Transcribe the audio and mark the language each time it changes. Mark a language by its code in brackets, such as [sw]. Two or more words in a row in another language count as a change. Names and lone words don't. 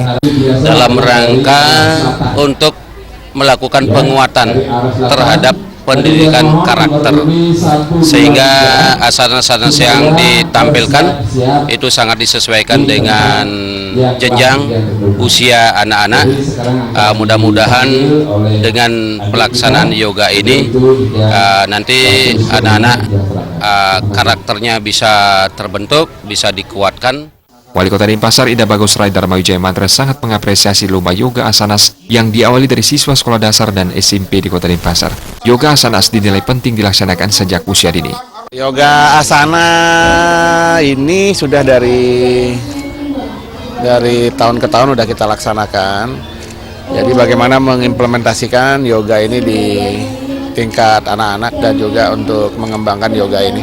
[id] Dalam rangka untuk melakukan penguatan terhadap pendidikan karakter, sehingga asanas-asanas yang ditampilkan itu sangat disesuaikan dengan jenjang usia anak-anak. Mudah-mudahan dengan pelaksanaan yoga ini nanti anak-anak karakternya bisa terbentuk, bisa dikuatkan. Wali Kota Denpasar, Ida Bagus Rai Dharma Wijaya Mantra sangat mengapresiasi Lomba Yoga Asanas yang diawali dari siswa sekolah dasar dan SMP di Kota Denpasar. Yoga Asanas dinilai penting dilaksanakan sejak usia dini. Yoga Asana ini sudah dari tahun ke tahun sudah kita laksanakan. Jadi bagaimana mengimplementasikan yoga ini di tingkat anak-anak dan juga untuk mengembangkan yoga ini.